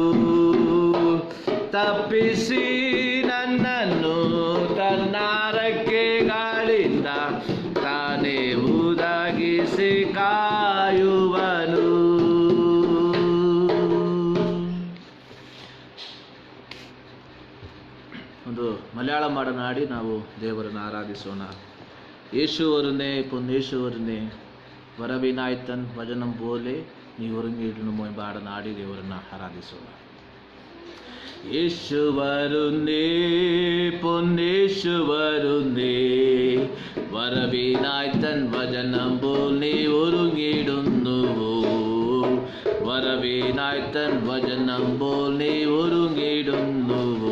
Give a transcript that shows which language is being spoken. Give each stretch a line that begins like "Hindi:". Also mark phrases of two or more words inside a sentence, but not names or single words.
Kannada: ತಪ್ಪಿಸಿ ನನ್ನನ್ನು ತನ್ನ ರೆಕ್ಕೆಗಳಿಂದ ತಾನೇ ಉದಾಗಿಸಿ ಕಾಯುವನು. ಒಂದು ಮಲಯಾಳಂ ಹಾಡನ್ನು ಹಾಡಿ ನಾವು ದೇವರನ್ನು ಆರಾಧಿಸೋಣ.
Malayalam: യേശുവരുന്നേ പൊന്നേശുവരുന്നേ വരവിനായിത്തൻ വചനം പോലെ നീ ഒരുങ്ങിയിടുന്നു
Kannada: ಎಂಬ ಹಾಡನ್ನು ಹಾಡಿ ದೇವರನ್ನು ಆರಾಧಿಸೋಣ.
Malayalam: യേശു വരുന്നേ പൊന്നേശു വരുന്നേ വരവിനായിത്തൻ വചനം പോൽ നീ ഒരുങ്ങിയിടുന്നുവോ. വരവിനായിത്തൻ വചനം പോൽ നീ ഒരുങ്ങിയിടുന്നുവോ.